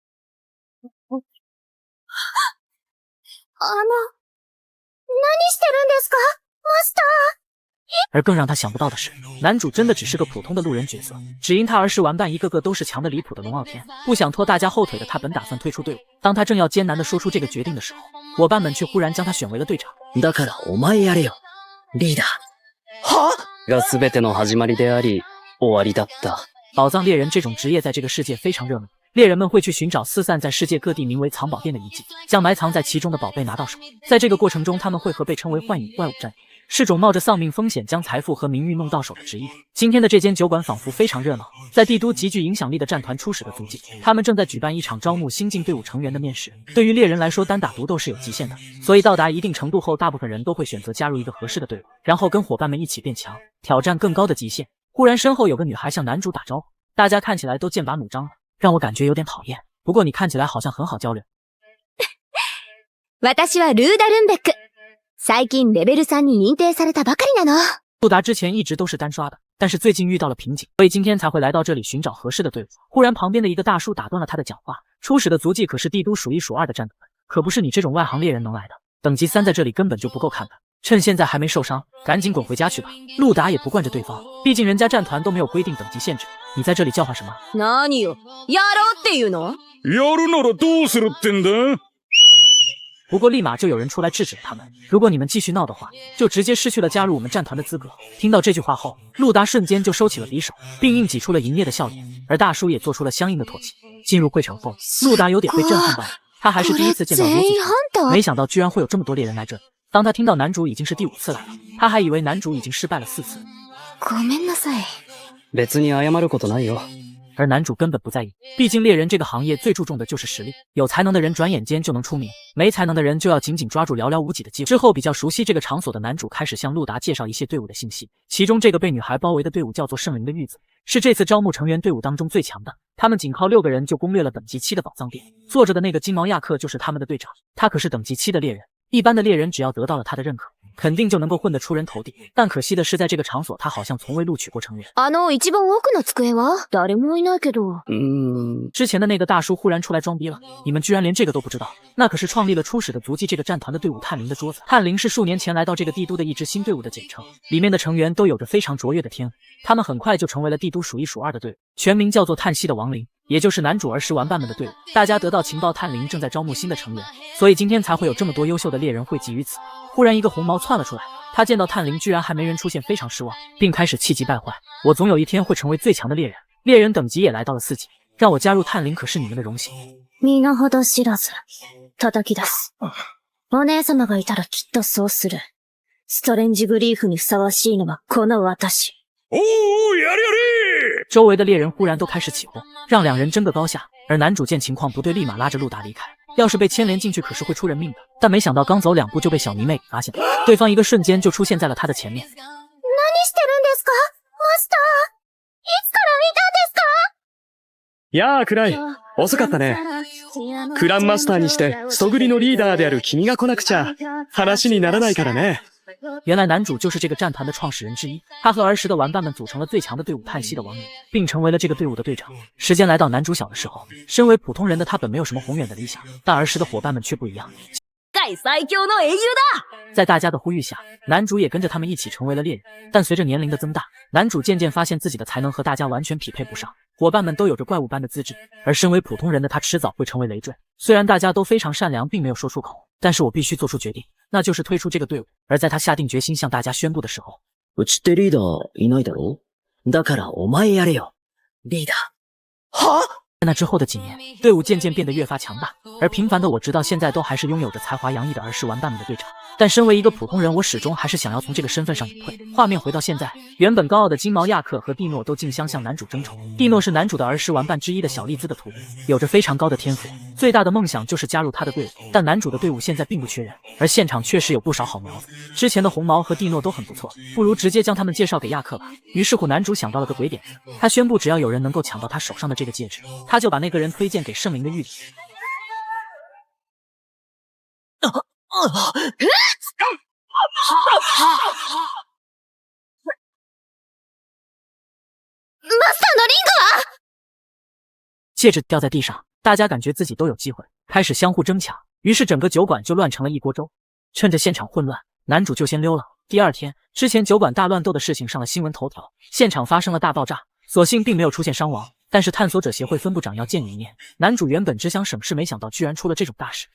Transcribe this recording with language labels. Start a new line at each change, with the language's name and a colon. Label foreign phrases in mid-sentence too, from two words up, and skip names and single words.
Chinese: 而更让他想不到的是，男主真的只是个普通的路人角色，只因他儿时玩伴一个个都是强的离谱的龙傲天，不想拖大家后腿的他本打算退出队伍。当他正要艰难地说出这个决定的时候，伙伴们却忽然将他选为了队长。
Japanese: だからお前やれよ、リーダー。は？が全ての始まりであり、終わりだった。
Chinese: 宝藏猎人这种职业在这个世界非常热门，猎人们会去寻找四散在世界各地名为藏宝殿的遗迹，将埋藏在其中的宝贝拿到手。在这个过程中，他们会和被称为幻影怪物战役，是种冒着丧命风险将财富和名誉弄到手的职业。今天的这间酒馆仿佛非常热闹，在帝都极具影响力的战团初始的足迹，他们正在举办一场招募新进队伍成员的面试。对于猎人来说，单打独斗是有极限的，所以到达一定程度后，大部分人都会选择加入一个合适的队伍，然后跟伙伴们一起变强，挑战更高的极限。忽然身后有个女孩向男主打招呼，大家看起来都剑拔弩张了，让我感觉有点讨厌。不过你看起来好像很好交流。
Japanese: 私はルーダルンベック。最近レベル3に認定されたばかりなの。
Chinese: 路达之前一直都是单刷的，但是最近遇到了瓶颈，所以今天才会来到这里寻找合适的队伍。忽然旁边的一个大叔打断了他的讲话，初始的足迹可是帝都数一数二的战团，可不是你这种外行猎人能来的。等级3在这里根本就不够看的，趁现在还没受伤，赶紧滚回家去吧。路达也不惯着对方，毕竟人家战团都没有规定等级限制，你在这里叫唤什么？
Japanese: 何よ、やろうっていうの？やるならどうするってんだ？
Chinese: 不过立马就有人出来制止了他们，如果你们继续闹的话，就直接失去了加入我们战团的资格。听到这句话后，路达瞬间就收起了匕首，并硬挤出了淫烈的笑脸，而大叔也做出了相应的唾弃。进入会场后，路达有点被震撼到了，他还是第一次见到如此，没想到居然会有这么多猎人来这里。当他听到男主已经是第5次来了，他还以为男主已经失败了4次。
Japanese: ごめんなさい。別に謝ることないよ。
Chinese: 而男主根本不在意，毕竟猎人这个行业最注重的就是实力，有才能的人转眼间就能出名，没才能的人就要紧紧抓住寥寥无几的机会。之后比较熟悉这个场所的男主开始向路达介绍一些队伍的信息，其中这个被女孩包围的队伍叫做圣灵的玉子，是这次招募成员队伍当中最强的，他们仅靠6个人就攻略了等级7的宝藏殿。坐着的那个金毛亚克就是他们的队长，他可是等级7的猎人，一般的猎人只要得到了他的认可，肯定就能够混得出人头地，但可惜的是在这个场所他好像从未录取过成员。
Japanese: 一番奥の机は誰もいないけど。
Chinese: 之前的那个大叔忽然出来装逼了，你们居然连这个都不知道？那可是创立了初始的足迹这个战团的队伍探灵的桌子。探灵是数年前来到这个帝都的一支新队伍的简称，里面的成员都有着非常卓越的天赋，他们很快就成为了帝都数一数二的队伍，全名叫做叹息的亡灵，也就是男主儿时玩伴们的队伍。大家得到情报，探灵正在招募新的成员，所以今天才会有这么多优秀的猎人汇集于此。忽然一个红毛窜了出来，他见到探灵居然还没人出现，非常失望，并开始气急败坏。我总有一天会成为最强的猎人，猎人等级也来到了4级，让我加入探灵可是你们的荣幸。
Japanese: 身ほど知らず、叩き出す。お姉様がいたらきっとそうする。ストレンジグリーフにふさわしいのはこの私。おー、やれやれ！
Chinese: 周围的猎人忽然都开始起哄，让两人争个高下。而男主见情况不对，立马拉着路达离开。要是被牵连进去，可是会出人命的。但没想到刚走2步就被小迷妹给发现了，对方一个瞬间就出现在了他的前面。
Japanese: 何してるんですか？マスター。いつからいたんですか？やあ、クライ。遅かったね。クランマスターにして、ストグリのリーダーである君が来なくちゃ、話にならないからね。
Chinese: 原来男主就是这个战团的创始人之一，他和儿时的玩伴们组成了最强的队伍叹息的亡灵，并成为了这个队伍的队长。时间来到男主小的时候，身为普通人的他本没有什么宏远的理想，但儿时的伙伴们却不一样。
Japanese: ガ界最強の英雄だ。
Chinese: 在大家的呼吁下，男主也跟着他们一起成为了猎人。但随着年龄的增大，男主渐渐发现自己的才能和大家完全匹配不上，伙伴们都有着怪物般的资质，而身为普通人的他迟早会成为累赘。虽然大家都非常善良，并没有说出口，但是我必须做出决定，那就是退出这个队伍。而在他下定决心向大家宣布的时候，
Japanese: うちってリーダーいないだろ？だからお前やれよ。リーダー。
Chinese: 在那之后的几年，队伍渐渐变得越发强大，而平凡的我直到现在都还是拥有着才华洋溢的儿时玩伴们的队长。但身为一个普通人，我始终还是想要从这个身份上隐退。画面回到现在，原本高傲的金毛亚克和蒂诺都竞相向男主争宠。蒂诺是男主的儿时玩伴之一的小丽兹的徒弟，有着非常高的天赋，最大的梦想就是加入他的队伍。但男主的队伍现在并不缺人，而现场确实有不少好苗子。之前的红毛和蒂诺都很不错，不如直接将他们介绍给亚克吧。于是乎，男主想到了个鬼点子，他宣布只要有人能够抢到他手上的这个戒指，他就把那个人推荐给圣灵的玉里。
Japanese: マスターのリングは？
Chinese: 戒指掉在地上，大家感觉自己都有机会，开始相互争抢，于是整个酒馆就乱成了一锅粥。趁着现场混乱，男主就先溜了。第二天，之前酒馆大乱斗的事情上了新闻头条，现场发生了大爆炸，所幸并没有出现伤亡。但是探索者协会分部长要见你一面，男主原本只想省事，没想到居然出了这种大事。